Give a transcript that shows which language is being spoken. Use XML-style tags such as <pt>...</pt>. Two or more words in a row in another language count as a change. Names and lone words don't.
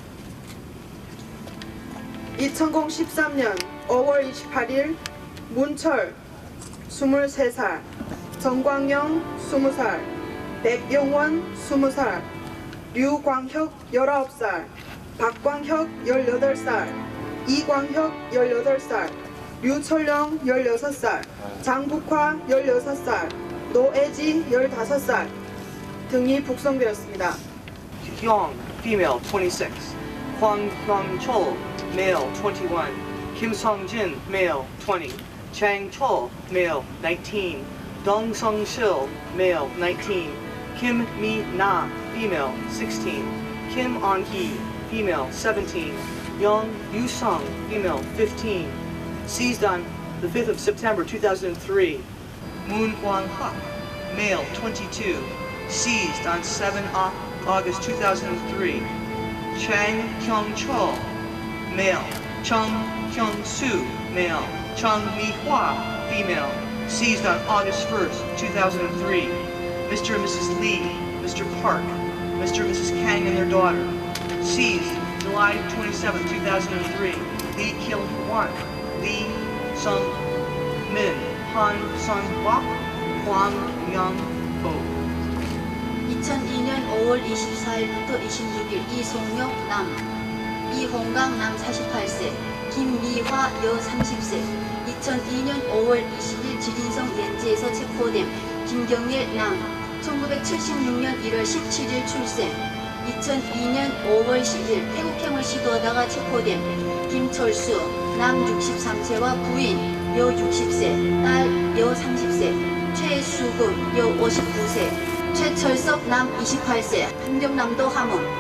<ko>2013년 5월 28일 문철 23살, 정광영 20살, 백영원 20살, 류광혁 19살, 박광혁 18살, 이광혁 18살, 류철령 16살, 장북화 16살, 노애지 15살 등이 북송되었습니다.</ko> <en>Hyung, female, 26. Hwang Chol, male, 21. Kim Sung-jin, male, 20. Chang Chol, male, 19. Dong Sung-sil, male, 19. Kim Mi-na, female, 16. Kim On-hee, female, 17. Young Yu-sung, female, 15. Seized on the 5th of September 2003. Moon Kwang-hak, male, 22. Seized on 7 August 2003. Chang Kyung-chol, male. Chung Kyung-soo, male. Chung Mi-hwa, female. Seized on August 1st, 2003. Mr. and Mrs. Lee, Mr. Park, Mr. and Mrs. Kang and their daughter. Seized July 27, 2003. Lee Kil-hwan, Lee Sung-min, Han Sun-wak, Hwang Young-ho.</en> <ko>2002년 5월 24일부터 26일 이송혁 남, 이홍강 남 48세, 김미화 여 30세, 2002년 5월 20일 지린성 렌지에서 체포된 김경일 남, 1976년 1월 17일 출생, 2002년 5월 10일 태국행을 시도하다가 체포된 김철수 남 63세와 부인 여 60세, 딸 여 30세, 최수금 여 59세, 최철석 남 28세, 함경남도 함흥,</ko>